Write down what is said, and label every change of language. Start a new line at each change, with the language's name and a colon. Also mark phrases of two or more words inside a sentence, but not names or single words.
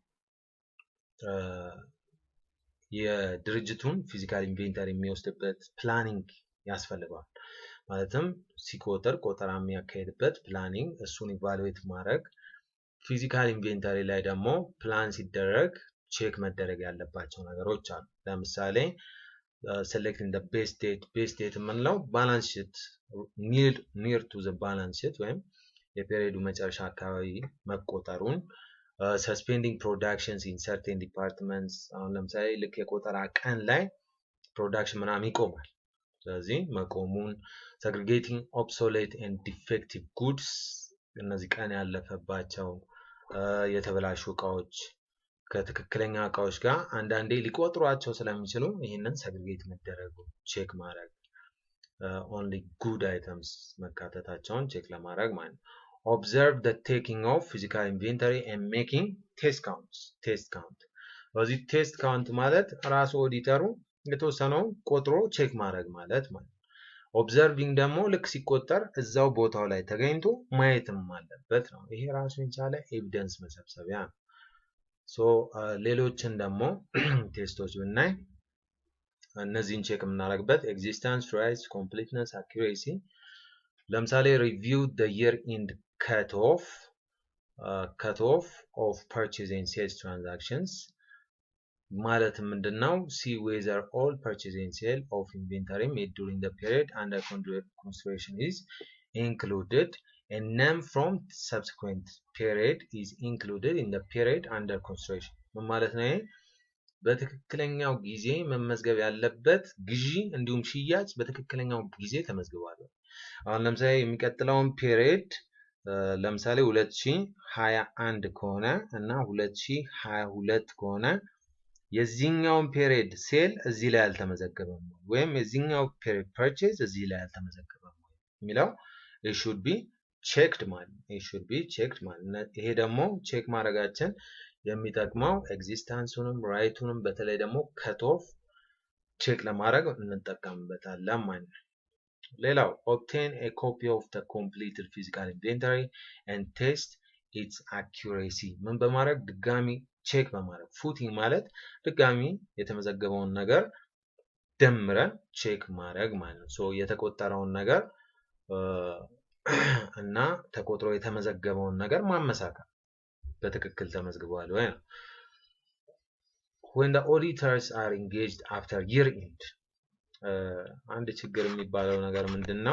Amharic: የድርጅቱን
English: physical inventory
Amharic: የሚወስድበት ፕላኒንግ ያስፈልገዋል። ማለትም ሲቆጠር ቆጠራ የሚያካሄድበት ፕላኒንግ፣ እሱን ኢቫሉዌት ማድረግ።
English: physical inventory
Amharic: ላይ ደግሞ ፕላን ሲደረግ ቼክ መደረግ ያለባቸው ነገሮች አሉ። ለምሳሌ
English: selecting the best date
Amharic: የምንለው
English: balance sheet near to the balance sheet
Amharic: ወይም የፔሪዮዱ መጨረሻ አካባቢ መቆጠሩን፣
English: suspending productions in certain departments
Amharic: አሁን ለምሳሌ ልክ የቆጠራ ቀን ላይ ፕሮዳክሽን ምናምን ይቆማል። ስለዚህ መቆሙን፣
English: segregating obsolete and defective goods
Amharic: እነዚህ ቀን ያለፈባቸው የተበላሹ እቃዎች ከትክክለኛ እቃዎች ጋር አንዳንዴ ሊቆጥሯቸው ስለሚችሉ ይህንን ሰግሪጌት መደረጉ ቼክ ማድረግ፣
English: only good items
Amharic: መካተታቸውን ቼክ ለማድረግ ማለት ነው።
English: observe the taking of physical inventory and making test count
Amharic: በዚህ
English: test count
Amharic: ማለት ራሱ ኦዲተሩ የተወሰነው ቆጥሮ ቼክ ማድረግ ማለት ነው። ኦብዘርቪንግ ደግሞ ልክ ሲቆጠር እዛው ቦታው ላይ ተገኝቶ ማየትም አለበት ነው። ይሄ ራሱን የቻለ ኤቪደንስ መሰብሰቢያ ነው። ሶ ሌሎችን ደግሞ ቴስቶች ብናይ እነዚህን ቼክ የምናደርግበት ኤግዚስተንስ፣ ራይትስ፣ ኮምፕሊትነስ፣ አኪዩሬሲ። ለምሳሌ ሪቪው
English: the year end cut off of purchase and sales transactions
Amharic: ማለት ምንድነው?
English: see whether all purchase and sale of inventory made during the period under consideration is included and name from subsequent period is included in the period under consideration
Amharic: ማለት ነው። በትክክለኛው ጊዜ መመዝገብ ያለበት ግዢ እንዲሁም ሽያጭ በትክክለኛው ጊዜ ተመዝግቧል። አሁን ለምሳሌ የሚቀጥለውን ፔሪድ ለምሳሌ 2021 ከሆነ እና 2022 ከሆነ የዚህኛውን ፔሪድ ሴል እዚህ ላይ አልተመዘገበም ወይም የዚህኛው ፔሪድ ፐርቼዝ እዚህ ላይ አልተመዘገበም የሚለው
English: it should be checked
Amharic: ማለት ነው።
English: it should be checked
Amharic: ማለት ነው። ይሄ ደግሞ ቼክ ማድረጋችን የሚጠቅመው ኤግዚስታንሱንም ራይቱንም በተለይ ደግሞ
English: cut off
Amharic: ቼክ ለማድረግ እንጠቀምበታለን ማለት ነው። ሌላው
English: obtain a copy of the completed physical inventory and test its accuracy
Amharic: ምን በማድረግ ድጋሚ ቼክ በማድረግ ፉቲንግ ማለት ድጋሚ የተመዘገበውን ነገር ደምረን ቼክ ማድረግ ማለት ነው። ሶ የተቆጠረውን ነገር እና ተቆጥሮ የተመዘገበውን ነገር ማመሳከር በትክክል ተመዝግቧል ወይ ነው።
English: when the auditors are engaged after year end
Amharic: አንድ ችግር የሚባለው ነገር ምንድነው?